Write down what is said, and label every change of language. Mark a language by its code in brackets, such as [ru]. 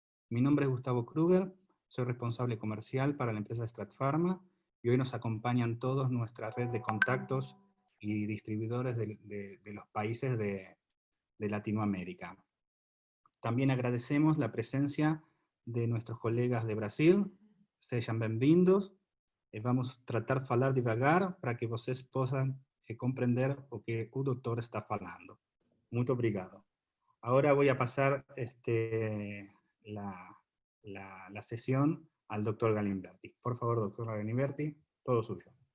[es] Mi nombre es Gustavo Kruger, soy responsable comercial para la empresa Stratpharma y hoy nos acompañan todos nuestra red de contactos y distribuidores de los países de Latinoamérica. También agradecemos la presencia de nuestros colegas de Brasil. [pt] Sejam bem-vindos. Vamos a tratar de falar devagar para que vocês possam comprender o que o doutor está falando. Muito obrigado. [es] Ahora voy a pasar la sesión al doctor Galimberti. Por favor, doctor Galimberti, todo suyo.